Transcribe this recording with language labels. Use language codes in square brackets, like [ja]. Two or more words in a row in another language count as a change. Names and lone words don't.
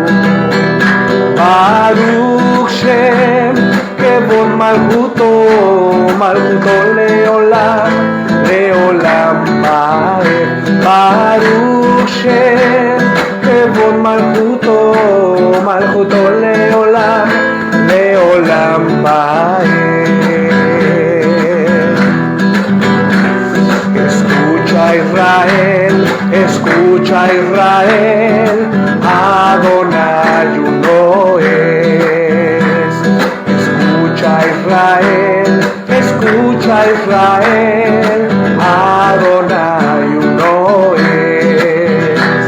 [he] ברוך שם כבוד מלכותו מלכותו לעולם לעולם ועד. ברוך שם כבוד מלכותו מלכותו לעולם לעולם ועד. [es] Escucha Israel, escucha Israel, Adonai uno es. Escucha Israel, escucha Israel, Adonai uno es.